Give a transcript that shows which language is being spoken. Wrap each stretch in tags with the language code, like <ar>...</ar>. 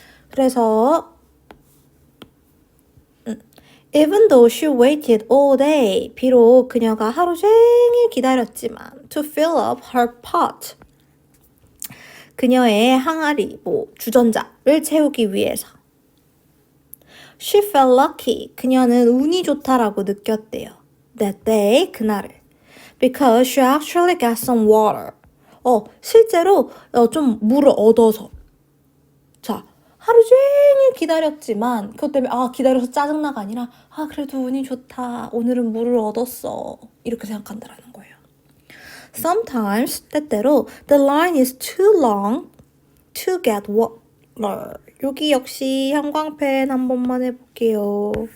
<en>그래서 Even though she waited all day,</en> <ko>비록 그녀가 하루 종일 기다렸지만</ko> <en>to fill up her pot,</en> <ko>그녀의 항아리, 주전자를 채우기 위해서</ko> <en>She felt lucky,</en> <ko>그녀는 운이 좋다라고 느꼈대요.</ko> <en>That day,</en> <ko>그날을</ko> <en>Because she actually got some water.</en> <ko>실제로 좀 물을 얻어서 자, 하루 종일 기다렸지만 그것 때문에 기다려서 짜증나가 아니라 그래도 운이 좋다. 오늘은 물을 얻었어. 이렇게 생각한다라는 거예요.</ko> <en>Sometimes,</en> <ko>때때로</ko> <en>the line is too long to get water.</en> <ko>여기 역시 형광펜 한 번만 해볼게요.</ko>